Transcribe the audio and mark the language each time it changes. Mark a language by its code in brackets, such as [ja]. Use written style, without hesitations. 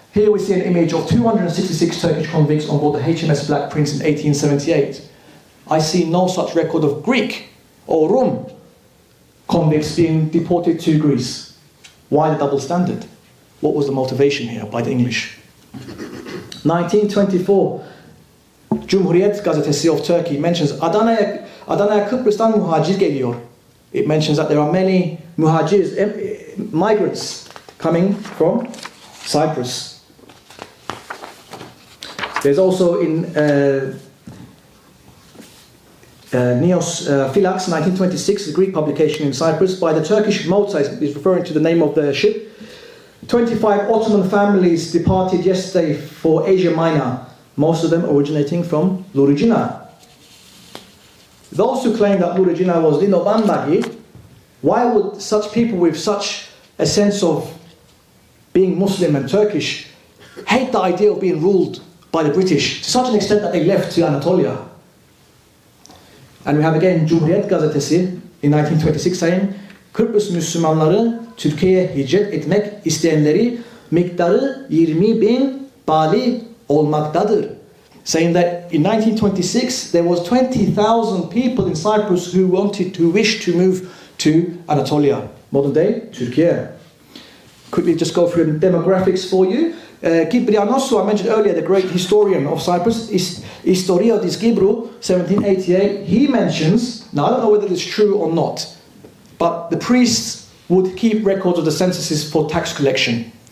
[en] Here we see an image of 266 Turkish convicts on board the HMS Black Prince in 1878. I see no such record of Greek or Rum convicts being deported to Greece. Why the double standard? What was the motivation here by the English? [tr] 1924, Cumhuriyet Gazetesi [en] of Turkey mentions [tr] Adana'ya Kıbrıs'tan muhacir geliyor. [en] It mentions that there are many muhajirs, migrants coming from Cyprus. There's also in Neos Philax, 1926, a Greek publication in Cyprus, by the Turkish Mota, is referring to the name of the ship. 25 Ottoman families departed yesterday for Asia Minor, most of them originating from Luricina. Those who claim that Luricina was Lino Bandagi, why would such people with such a sense of being Muslim and Turkish hate the idea of being ruled by the British to such an extent that they left to Anatolia? And we have again Cumhuriyet Gazetesi in 1926 saying, [tr] Kıbrıs Müslümanları Türkiye'ye hicret etmek isteyenleri miktarı 20.000 bali olmaktadır. [en] Saying that in 1926 there was 20,000 people in Cyprus who wished to move to Anatolia, modern day Turkey. Quickly just go through the demographics for you. Kiprianos, who I mentioned earlier, the great historian of Cyprus, Historiadis Kibru, 1788, he mentions, now I don't know whether it's true or not, but the priests would keep records of the censuses for tax collection.